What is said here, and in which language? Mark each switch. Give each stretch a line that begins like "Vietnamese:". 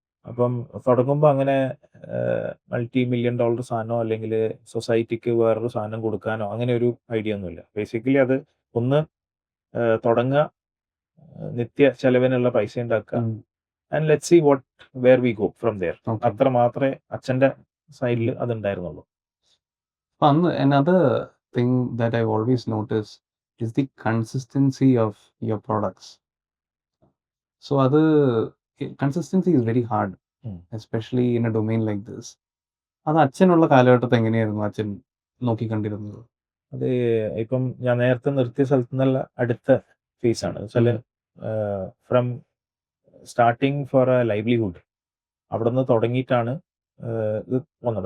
Malayalam: അപ്പം തുടങ്ങുമ്പോൾ അങ്ങനെ $multi-million സാധനമോ അല്ലെങ്കിൽ സൊസൈറ്റിക്ക് വേറൊരു സാധനം കൊടുക്കാനോ അങ്ങനെ ഒരു ഐഡിയ ഒന്നുമില്ല. ബേസിക്കലി അത് ഒന്ന് തുടങ്ങുക, നിത്യ ചെലവിനുള്ള പൈസ ഉണ്ടാക്കുക,
English: And let see where we go from there.
Malayalam: അത്ര മാത്രമേ അച്ഛൻ്റെ സൈഡിൽ അതുണ്ടായിരുന്നുള്ളൂ.
English: Another thing that I've always noticed is the consistency of your products. So consistency is very hard, especially in a domain like this.
Malayalam: അത് അച്ഛനുള്ള കാലഘട്ടത്തിൽ എങ്ങനെയായിരുന്നു അച്ഛൻ നോക്കിക്കണ്ടിരുന്നത്? അത് ഇപ്പം ഞാൻ നേരത്തെ നിർത്തിയ സ്ഥലത്തു നിന്നുള്ള അടുത്ത ഫേസാണ്. വെച്ചാൽ
English: from starting for a livelihood
Malayalam: അവിടെ നിന്ന് തുടങ്ങിയിട്ടാണ് ഇത് വന്നത്.